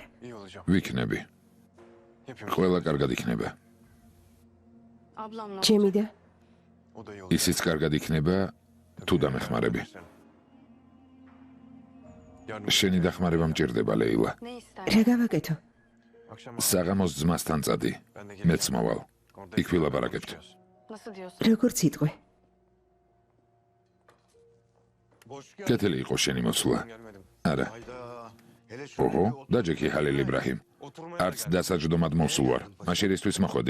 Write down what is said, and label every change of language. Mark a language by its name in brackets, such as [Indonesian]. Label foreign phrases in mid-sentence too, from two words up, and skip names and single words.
[Turkish] İyi olacağım. [Georgian] ვიქნები. [Turkish] Hepimiz. [Georgian] ყველა კარგად იქნება. ჩემი და [Turkish] O da iyi olacak. [Georgian] ისიც კარგად იქნება, თუ დამეხმარები. [Turkish] Yarın [Georgian] შენი დახმარება მჭირდება, ლეილა. რა გავაკეთო? [Turkish] akşam [Georgian] საღამოს ძმასთან წადი. [Turkish] ben de [Georgian] მეც მოვალ. იქ ვილაპარაკებთ. როგორც იტყვი. კეთილი იყო შენი მოსვლა. [Turkish] gelmedim. [Georgian] არა. ოჰო, დაჯექი ხალილ იბრაჰიმ. არც დასაჯდომად მოსულ ვარ. მაშინ ისთვის მოხვედი.